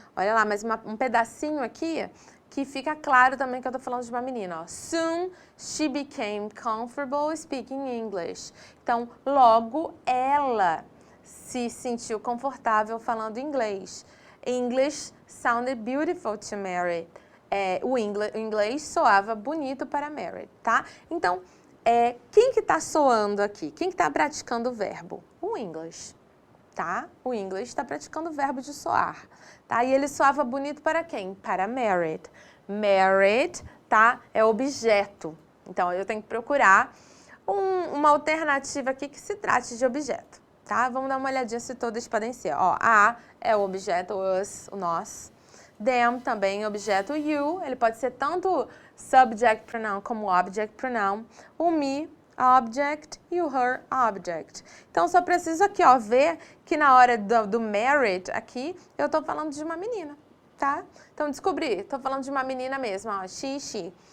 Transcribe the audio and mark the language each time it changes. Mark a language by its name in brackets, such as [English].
[Portuguese] Olha lá, mais um pedacinho aqui que fica claro também que eu tô falando de uma menina, ó. [English] Soon she became comfortable speaking English. [Portuguese] Então, logo ela se sentiu confortável falando inglês. [English] English sounded beautiful to Mary. [Portuguese] O inglês soava bonito para Mary, tá? Então, quem que tá soando aqui? Quem que tá praticando o verbo? O English, tá? O English está praticando o verbo de soar, tá? E ele soava bonito para quem? Para married. Married, tá? É objeto. Então, eu tenho que procurar uma alternativa aqui que se trate de objeto, tá? Vamos dar uma olhadinha se todas podem ser. Ó, a é o objeto, us, o nós. Them também, objeto you. Ele pode ser tanto subject pronoun como object pronoun. O me, object, e o her, object. Então, só preciso aqui, ó, ver que na hora do married aqui, eu tô falando de uma menina, tá? Então, descobri, tô falando de uma menina mesmo, ó, she.